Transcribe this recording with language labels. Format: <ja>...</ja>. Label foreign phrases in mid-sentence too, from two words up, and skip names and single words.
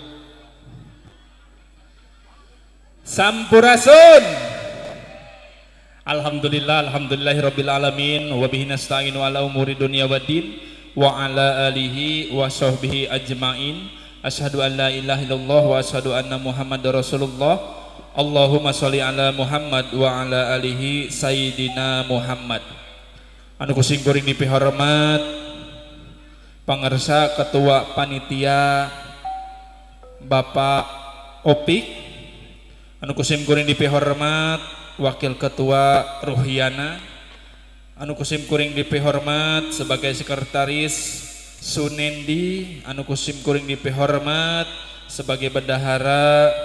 <su>Sampurasun.</su> <ar>الحمد لله، الحمد لله رب العالمين وبه نستعين على أمور الدنيا والدين وعلى آله وصحبه أجمعين. أشهد أن لا إله إلا الله وأشهد أن محمدا رسول الله. اللهم صل على محمد وعلى آله سيدنا محمد.</ar> <su>Anu kusing kuring dipihormat pangarsa ketua panitia Bapak Opik, anu kusing kuring dipihormat wakil ketua Ruhiana, anu kusim kuring dipihormat</su> <id>sebagai sekretaris</id> <su>Sunendi, anu kusim kuring dipihormat</su> <id>sebagai bendahara</id>